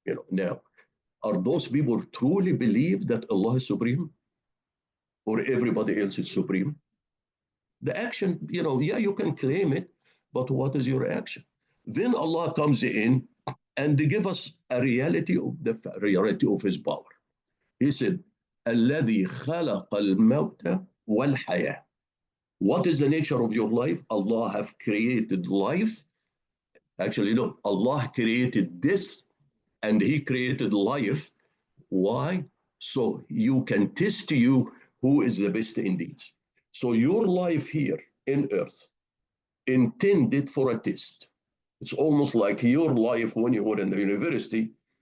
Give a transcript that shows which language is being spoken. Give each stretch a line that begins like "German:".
English: Now, are those people truly believe that Allah is supreme? Or everybody else is supreme? The action, yeah, you can claim it, but what is your action? Then Allah comes in and they give us a reality of his power. He said,
Arabic: الذي خلق الموت والحياة.
English: What is the nature of your life? Allah have created life. Actually, no, Allah created this and he created life. Why? So you can test you who is the best indeed. So your life here in earth intended for a test. It's almost like your life when you were in the university.